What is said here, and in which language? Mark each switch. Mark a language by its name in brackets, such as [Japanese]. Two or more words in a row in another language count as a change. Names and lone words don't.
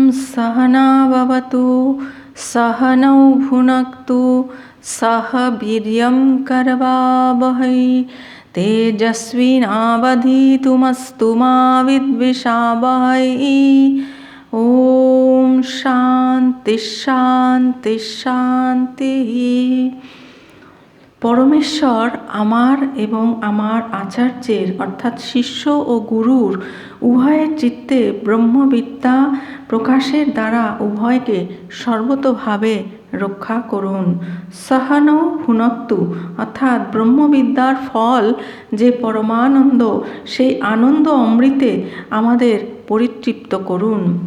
[Sanskrit] सहना भवतु सहनौ भुनक्तु सह वीर्यं करवावहै तेजस्विनावधीतमस्तु मा विद्विषावहै। ओम शांति शांति शांति। [Bangla] পরমেশ্বর আমার এবং আমার আচার্যের অর্থাৎ শিষ্য ও গুরুর উভয়ের চিত্তে ব্রহ্মবিদ্যা প্রকাশের দ্বারা উভয়কে সর্বতোভাবে রক্ষা করুন। [Sanskrit] সহনৌ ভুনক্তু [Bangla] অর্থাৎ ব্রহ্মবিদ্যার ফল যে পরমানন্দ, সেই আনন্দ অমৃতে আমাদের পরিতৃপ্ত করুন।